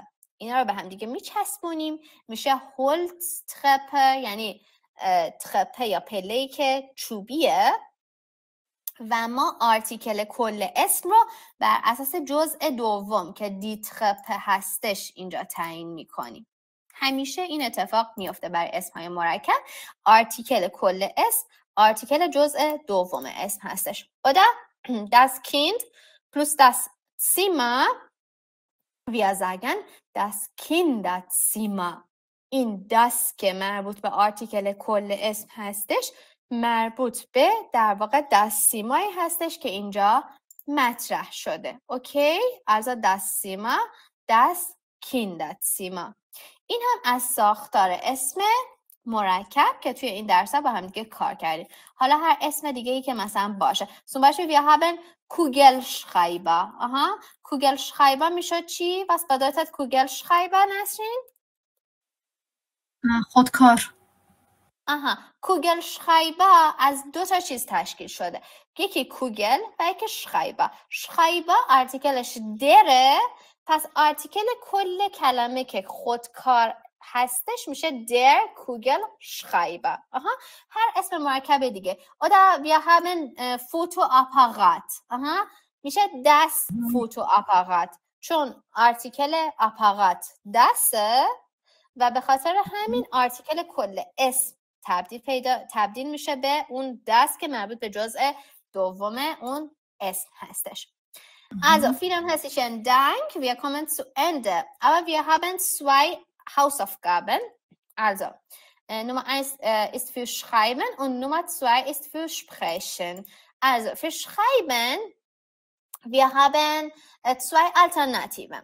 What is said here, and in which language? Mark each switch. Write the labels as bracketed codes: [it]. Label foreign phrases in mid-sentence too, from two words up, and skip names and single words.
[fa] اینا رو به هم دیگه میچسبونیم، میشه Holztreppe، یعنی ترپه یا پله‌ای که چوبیه و ما آرتیکل کل اسم رو بر اساس جزء دوم که [de] die Treppe [fa] هستش اینجا تعیین میکنیم. همیشه این اتفاق میفته برای اسمهای مرکب. آرتیکل کل اسم آرتیکل جزء دوم اسم هستش. [de] Oder das Kind plus das Zimmer, wir sagen das Kinderzimmer. [fa] این das که مربوط به آرتیکل کل اسم هستش مربوط به در واقع [de] das Zimmer [fa] هستش که اینجا مطرح شده. اوکی؟ [de] also das Zimmer, das Kinderzimmer. [fa] این هم از ساختار اسم مرکب که توی این درس با هم دیگه کار کردیم. حالا هر اسم دیگه ای که مثلا باشه. [de] zum Beispiel wir haben Kugelschreiber. Aha, Kugelschreiber [fa] میشه چی؟ [de] was bedeutet Kugelschreiber نسرین؟ [fa] خودکار. آها، Kugelschreiber از 2 تا چیز تشکیل شده. یکی کوگل و یکی شخایبا. شخایبا آرتیکلش دره، پس آرتیکل کل کلمه که خودکار هستش میشه [de] der Kugel Schreiber. [fa] آها، هر اسم مرکب دیگه. [de] Oder wir haben Fotoapparat. [fa] آها، میشه [de] das Fotoapparat. [fa] چون آرتیکل آپارات دسته و به خاطر همین آرتیکل کل اسم تبدیل میشه به اون دست که مربوط به جزء دوم اون اسم هستش. [de] Also, vielen herzlichen Dank. Wir kommen zu Ende. Aber wir haben 2 Hausaufgaben. Also, Nummer 1 ist für Schreiben und Nummer 2 ist für Sprechen. Also, für Schreiben, wir haben 2 Alternativen.